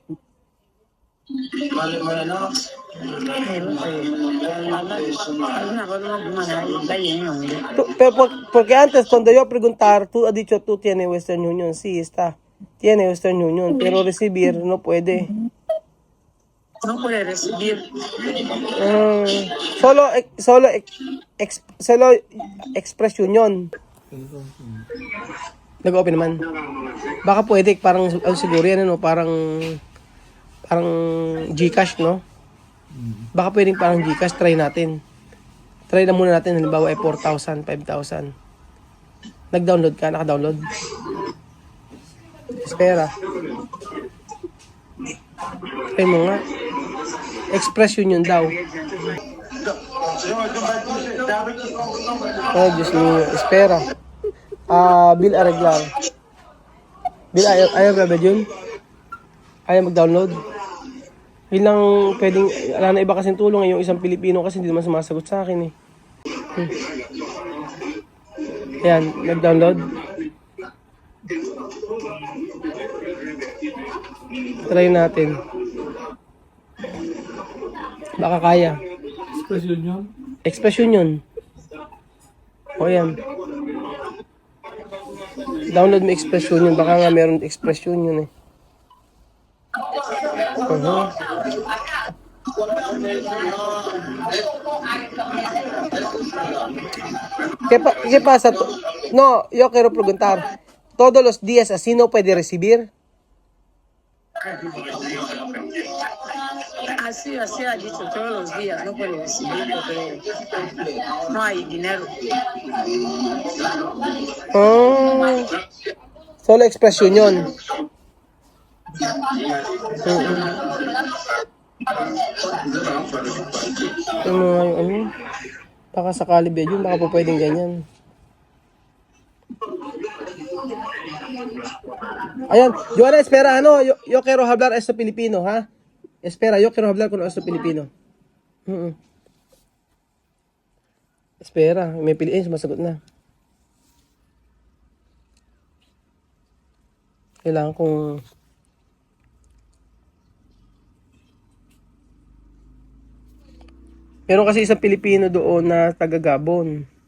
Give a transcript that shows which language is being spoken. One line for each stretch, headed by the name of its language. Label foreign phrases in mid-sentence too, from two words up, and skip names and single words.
Spanish: Porque antes cuando yo preguntar, tú has dicho tú tienes Western Union. Sí, está. Tiene Western Union, pero recibir no puede. No puede recibir. Solo Express Union.
Filipino: Nag-open naman. Baka pwede, parang siguro yan, ano, parang GCash, no? Baka pwedeng parang GCash, try natin. Try na muna natin, halimbawa ay 4,000, 5,000. Nag-download ka? Naka-download? Espera. Try mo nga. Express Union daw. Oh, Diyos mio.
Spanish: Espera. Bill Arreglar.
Filipino: Bill, ayaw ba yun? Ayaw mag-download? Yun lang pwedeng, wala na iba kasing tulong. Yung isang Pilipino kasi hindi naman sumasagot sa akin eh. Ayan, nag-download. Try natin. Baka kaya. Express Union? Express Union. O yan. Download mo Express Union. Baka nga meron Express Union eh.
Spanish: ¿Qué pasa? No, yo quiero preguntar. ¿Todos los días así no puede recibir? Así ha dicho todos los días, no puede recibir porque no hay dinero. Oh. Solo Express Union.
Filipino: Baka sakali ba yun? Baka po pwedeng ganyan. Ayan, Joanna,
Spanish: espera, yo quiero hablar esto Filipino, ha? Espera, yo quiero hablar con esto Filipino. Espera,
Filipino: may piliin, sumasagot na. Kailangan kong... Meron kasi isang Pilipino doon na taga-Gabon.